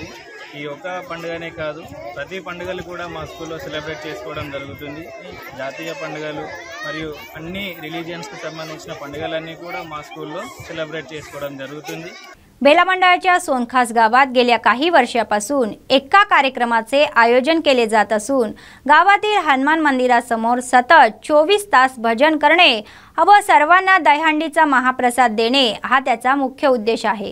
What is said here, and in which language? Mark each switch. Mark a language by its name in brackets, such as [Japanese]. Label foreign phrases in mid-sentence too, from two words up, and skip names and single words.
[Telugu] ఈ ఒక్క పండుగనే కాదు, ప్రతి పండుగలు కూడా మా స్కూల్లో సెలబ్రేట్ చేసుకోవడం జరుగుతుంది। జాతీయ పండుగలు మరియు అన్ని రిలీజియన్స్కి సంబంధించిన పండుగలన్నీ కూడా మా స్కూల్లో సెలబ్రేట్ చేసుకోవడం జరుగుతుంది। [Marathi] बेला मंडळाच्या सोनखास गावात गेल्या काही वर्षापासून एका कार्यक्रमाचे आयोजन केले जात असून गावातील हनुमान मंदिरासमोर सतत 24 तास भजन करणे व सर्वांना दहीहंडीचा महाप्रसाद देणे हा त्याचा मुख्य उद्देश आहे।